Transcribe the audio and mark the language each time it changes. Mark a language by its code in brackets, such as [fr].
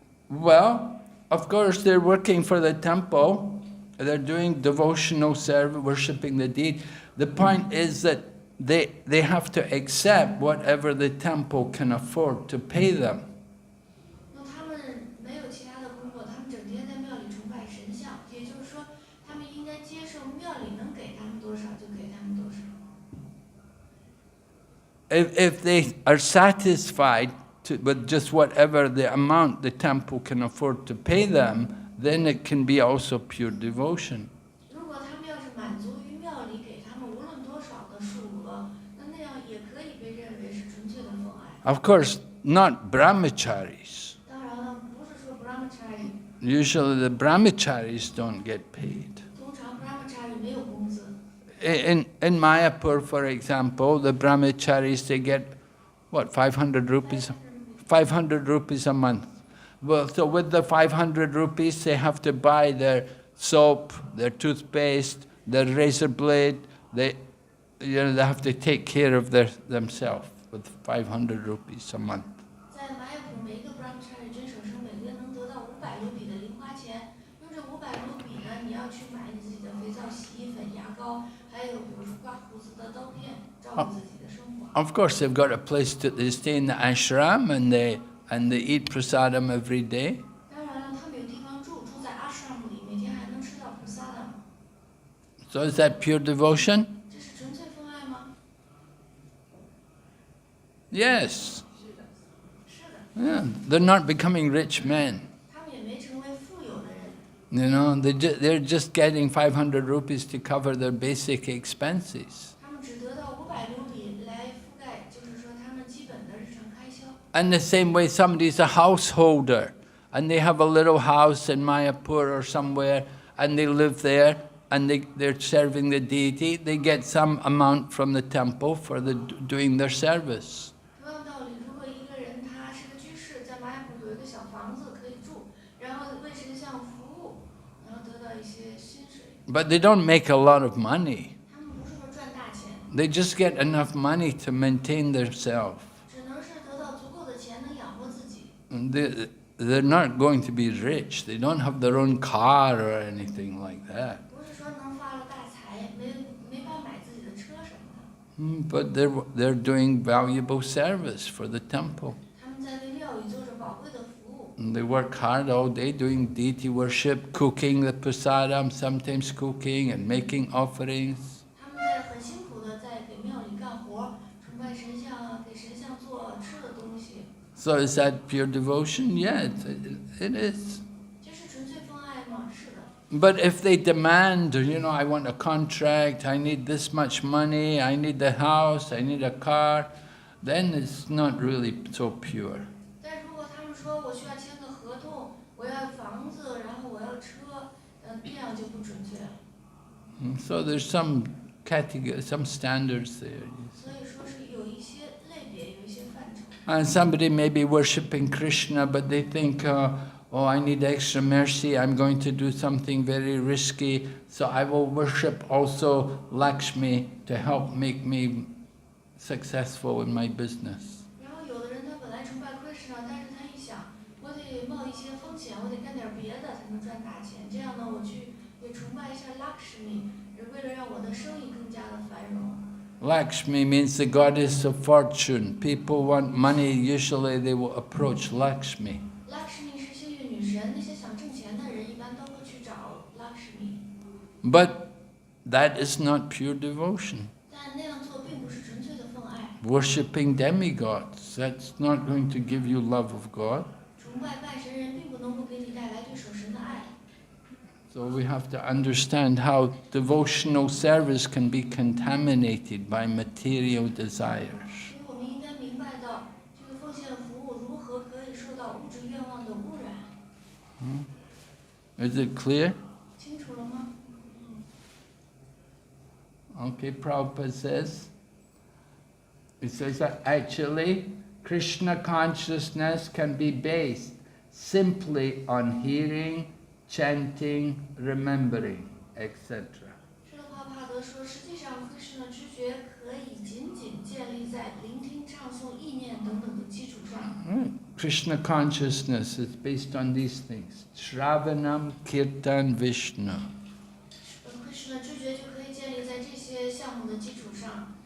[en] Well, of course, they're working for the temple. They're doing devotional service, worshipping the deity. The point is that they have to accept whatever the temple can afford to pay them. [zh] 那他们没有其他的工作，他们整天在庙里崇拜神像，也就是说，他们应该接受庙里能给他们多少就给他们多少。 [en] If they are satisfied with just whatever the amount the temple can afford to pay them, then it can be also pure devotion. [zh] 如果他们要是满足于庙里给他们无论多少的数额，那样也可以被认为是纯粹的奉爱。 [en] Of course, not brahmacharis. [zh] 当然了，不是说 brahmachari， [en] Usually the brahmacharis don't get paid. [zh] 通常 brahmachari 没有工资。 [en] In Mayapur, for example, the brahmacharis, they get, what, 500 rupees? 500 rupees a month. Well, so with the 500 rupees, they have to buy their soap, their toothpaste, their razor blade. They have to take care of themselves with 500 rupees a month. [zh] 在马雅普，每一个 brahmachari 真守生每个月能得到500卢比的零花钱。用这500卢比呢，你要去买你自己的肥皂、洗衣粉、牙膏，还有比如说刮胡子的刀片，照顾自己的生活。 [en] Of course, they've got a place they stay in the ashram and they eat prasadam every day. [zh] 当然了，他们有地方住，住在 ashram 里，每天还能吃到 prasadam。 [en] So is that pure devotion? [zh] 这是纯粹奉爱吗？ [en] Yes. [zh] 是的。 [en] Yeah, they're not becoming rich men. [zh] 他们也没成为富有的人。 [en] You know, they're just getting 500 rupees to cover their basic expenses. [zh] 他们只得到500卢比来覆盖，就是说他们基本的日常开销。 [en] And the same way somebody's a householder and they have a little house in Mayapur or somewhere and they live there and they're serving the deity, they get some amount from the temple for doing their service. [zh] 同样道理，如果一个人他是个居士，在马雅普有一个小房子可以住，然后为神像服务，然后得到一些薪水。 [en] But they don't make a lot of money. [zh] 他们不是说赚大钱， [en] They just get enough money to maintain themselves. [zh] 只能是得到足够的钱能养活自己。 [en] They're not going to be rich. They don't have their own car or anything like that. [zh] 不是说能发了大财，没法买自己的车什么的。 [en] But they're doing valuable service for the temple. [zh] 他们在为庙宇做着宝贵的服务。 [en] And they work hard all day doing deity worship, cooking the prasadam, sometimes cooking and making offerings. [zh] 他们在很辛苦的在给庙里干活，崇拜神像啊，给神像做吃的东西。 [en] So is that pure devotion? Yeah, it is. [zh] 这是纯粹奉爱吗？是的。 [en] But if they demand, I want a contract, I need this much money, I need the house, I need a car, then it's not really so pure. [zh] 但如果他们说我需要签个合同，我要房子，然后我要车，这样就不准确了。 [en] So there's some category, some standards there. [zh] 所以说是有一些类别，有一些范畴。 [en] And somebody may be worshipping Krishna, but they think, oh, I need extra mercy, I'm going to do something very risky, so I will worship also Lakshmi to help make me successful in my business. [zh] 然后有的人他本来崇拜 Krishna， 但是他一想，我得冒一些风险，我得干点别的才能赚大钱。这样呢，我去也崇拜一下 Lakshmi， 为了让我的生意更加的繁荣。 [en] Lakshmi means the goddess of fortune. People want money, usually they will approach Lakshmi. [zh] Lakshmi 是幸运女神，那些想挣钱的人一般都会去找 Lakshmi。 [en] But that is not pure devotion. [zh] 但那样做并不是纯粹的奉爱。 [en] Worshipping demigods, that's not going to give you love of God. [zh] 崇拜拜神人并不能够给你带来对守神的爱。 [en] So we have to understand how devotional service can be contaminated by material desires. [zh] 所以我们应该明白到，这个奉献服务如何可以受到物质愿望的污染。 [en] Is it clear? [zh] 清楚了吗？ [en] Okay, Prabhupada says, that actually Krishna consciousness can be based simply on hearing, chanting, remembering, etc. [zh] 施罗帕帕德说，实际上Krishna知觉可以仅仅建立在聆听、唱诵、意念等等的基础上。 [en] Krishna consciousness is based on these things. [sa] Shravanam, Kirtan, Vishnu. [zh] Krishna 知觉就可以建立在这些项目的基础上。